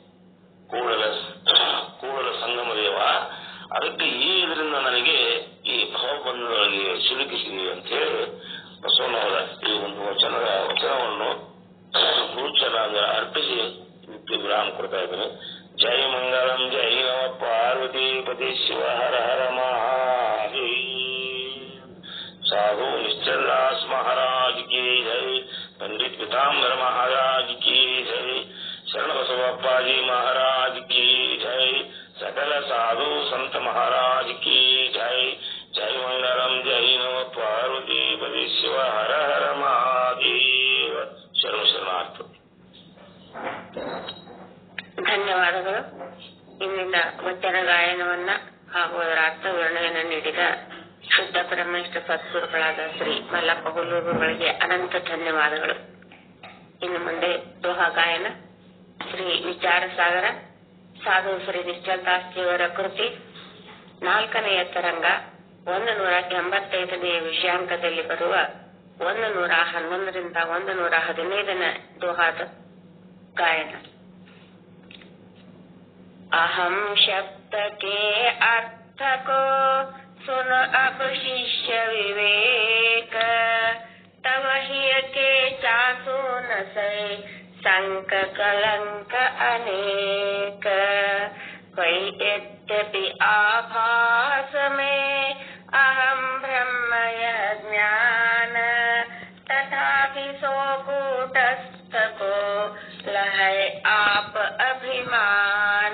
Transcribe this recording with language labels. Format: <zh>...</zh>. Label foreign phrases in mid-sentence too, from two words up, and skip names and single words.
<kn>ಕೂಡಲ ಸಂಗಮ ದೇವ, ಅದಕ್ಕೆ ಈ ಇದರಿಂದ ನನಗೆ ಈ ಭಾವಬಂಧದೊಳಗೆ ಸಿಲುಕಿಸಿದೆ ಅಂತ ಹೇಳಿ ಬಸವನವರ ಈ ಒಂದು ವಚನವನ್ನು ಗುರುಚರಾಂಗ ಅರ್ಪಿಸಿ ವಿರಾಮ ಕೊಡ್ತಾ ಇದ್ದೇನೆ.</kn> <hi>जय मंगलम, जय नम पार्वती पति शिव हर हर महादेव. साधु निश्चलदास महाराज की जय, पंडित पीताम्बर महाराज की जय, शरण बसवप्पा जी महाराज की जय, सकल साधु संत महाराज की जय. जय मंगलम, जय नम पार्वती पति शिव हर हर महादेव.</hi> <kn>ಶರಣಾರ್ಥ. ಧನ್ಯವಾದಗಳು. ಇಂದಿನ ವಚನ ಗಾಯನವನ್ನ ಹಾಗೂ ಅದರ ಅರ್ಥ ವಿವರಣೆಯನ್ನು ನೀಡಿದ ಶುದ್ಧ ಬ್ರಹ್ಮನಿಷ್ಠ ಸದ್ಗುರುಗಳಾದ ಶ್ರೀ ಮಲ್ಲಪ್ಪ ಹುಲ್ಲೂರುಗಳಿಗೆ ಅನಂತ ಧನ್ಯವಾದಗಳು. ಇನ್ನು ಮುಂದೆ ದೋಹಾ ಗಾಯನ ಶ್ರೀ ವಿಚಾರ ಸಾಗರ ಸಾಧು ಶ್ರೀ ನಿಶ್ಚಲದಾಸ್ಜಿಯವರ ಕೃತಿ 4ನೇ ತರಂಗ 185ನೇ ವಿಷಯಾಂಕದಲ್ಲಿ ಬರುವ 111ರಿಂದ 115ನೇ ದೋಹಾದ ಗಾಯನ.</kn> <hi>अहं शब्द के अर्थ को सुन अब शिष्य विवेक, तव हिय के चासो न सै संक कलंक अनेक. कोई यद्यपि आभास में अहम ब्रह्म यह ज्ञान, तथापि सो कूटस्थ को लहै आप अभिमान.</hi>